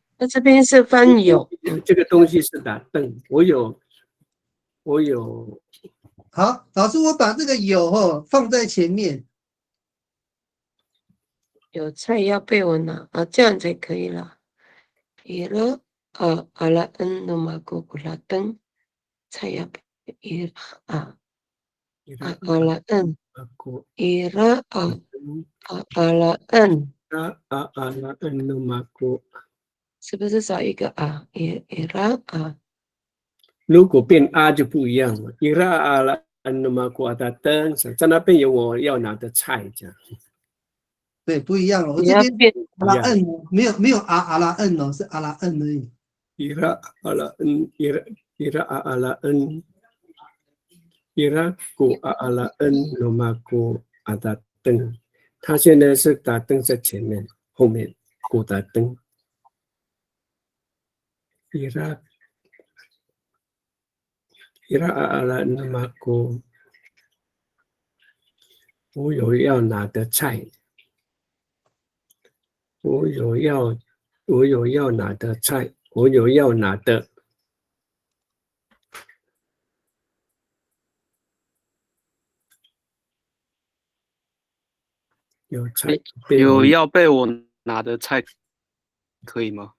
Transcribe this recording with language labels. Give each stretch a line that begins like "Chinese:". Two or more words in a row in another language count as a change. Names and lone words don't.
Chinese: 那这边是翻有，这个东西是打灯，我有。好，老师，我把这个有放在前面。有菜要被我拿啊，这样才可以了。伊拉
Amis: alaan numakukulatan saya alaan alaan
Chinese: 是不是少一个如果变就不一样了。在那边有我要拿的菜，这样。对，不一样哦。我这边阿拉恩没有阿拉恩哦，是阿拉恩而已。阿拉恩。
Amis: Iraku a'ala'an numaku adateng，
Chinese: 他现在是打灯在前面，后面古打灯。
Amis: Ira a'ala'an numaku，
Chinese: 我有要拿的菜，我有要拿的菜，我有要拿的。有要被我拿的菜，可以吗？